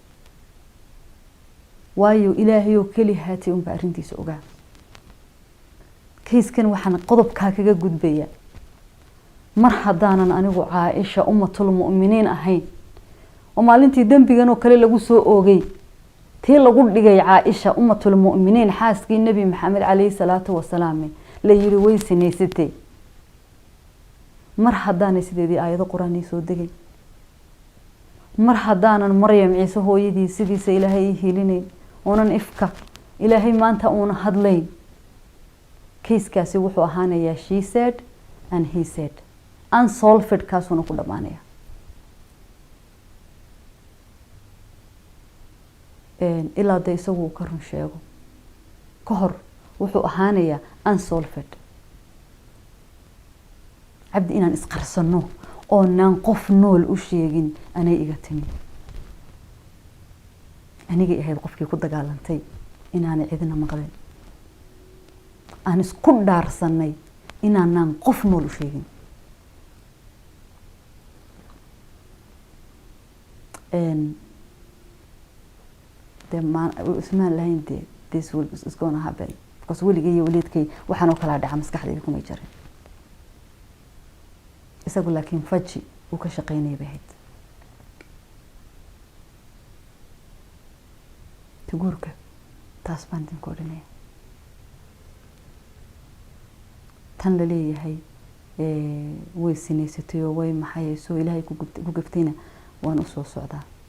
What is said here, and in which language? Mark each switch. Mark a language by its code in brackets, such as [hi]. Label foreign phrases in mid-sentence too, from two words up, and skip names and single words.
[so] waayo ilaahayow keli haatay unbaa arrintiisa ogaa kayskan waxaan qodobkaa kaga gudbaya mar haddaanan anigu caaisha [ar] أم المؤمنين [so] ahayn oo maalintii dembigan oo kale lagu soo oogay tii lagu dhigay caaisha [ar] أم المؤمنين [so] xaaskii nabi maxamed [ar] عليه الصلاة والسلام [so] la yiri way sinaysatay mar haddaanay sideedii aayado quraan soo degay mar haddaanan maryam ciise hooyadii sidiisa ilaahay hiilinayn oonan ifka ilaahay maanta uuna hadlayn kayskaasi wuxuu ahaanayaa [en] she said and he said unsolved [so] kaasuna ku dhamaanaya ilaa da isagu ka run sheego ka hor wuxuu ahaanayaa unsolved cabdi inaan isqarsano oo naan qof nool u sheegin anay iga timi anigay ahayd qofkii ku dagaalantay inaanay cidina maqlin aan isku dhaarsanay inaanaan qof nool u sheegin ismaan lahayn dee [en] this is gonna happen because [so] weligay iyo waliidkay waxaanoo kalaa dhaca maskaxdayda kumay jarin isagu laakiin faji uu ka shaqaynaya bay ahayd guurka taas baan idinku odhanaya tan la leeyahay way sinaysatay oo way maxay soo ilaahay ku gaftayna waan u soo socdaa.